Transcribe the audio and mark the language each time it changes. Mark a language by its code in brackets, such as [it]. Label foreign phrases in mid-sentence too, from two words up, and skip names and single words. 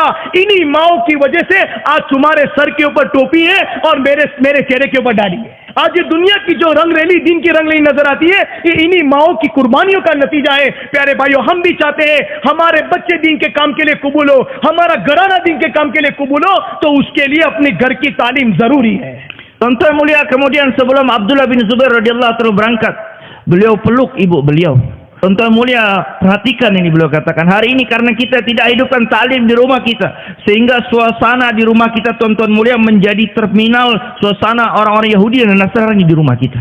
[hi] इन्हीं माओं की वजह से आज तुम्हारे सर के ऊपर टोपी है और मेरे चेहरे के ऊपर डाली है। आज ये दुनिया की जो रंगरेली, दिन की रंगरेली नजर आती है, ये इन्हीं माओं की कुर्बानियों का नतीजा है। प्यारे भाइयों, हम भी चाहते हैं हमारे बच्चे दिन के काम के लिए कबूल हो, हमारा घराना दिन के काम के लिए कबूल हो, तो उसके लिए अपने घर की तालीम जरूरी है। [id] Tuan-tuan mulia, kemudian sebelum Abdullah bin Zubair [ar] رضي الله تعالى [id] berangkat, beliau peluk ibu beliau. Tuan-tuan mulia, perhatikan ini beliau katakan. Hari ini karena kita tidak hidupkan taklim di rumah kita, sehingga suasana di rumah kita, tuan-tuan mulia, menjadi terminal suasana orang-orang Yahudi dan Nasrani di rumah kita.